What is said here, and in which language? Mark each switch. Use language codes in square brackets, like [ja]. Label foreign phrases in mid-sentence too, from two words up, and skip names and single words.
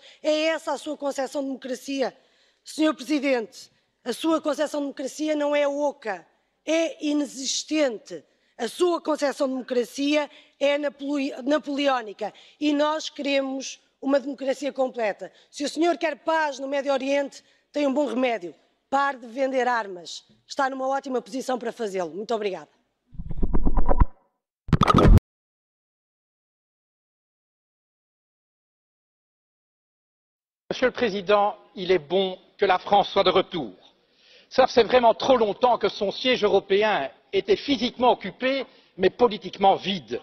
[pt] É essa a sua concepção de democracia? Senhor Presidente, a sua concepção de democracia não é oca, é inexistente. A sua concepção de democracia é napoleónica e nós queremos uma democracia completa. Se o senhor quer paz no Médio Oriente, tem um bom remédio. Pare de vender armas. Está numa ótima posição para fazê-lo. Muito obrigada. [fr] Monsieur le Président, il est bon que la France soit de retour. Ça fait vraiment trop longtemps que son siège européen était physiquement occupé, mais politiquement vide.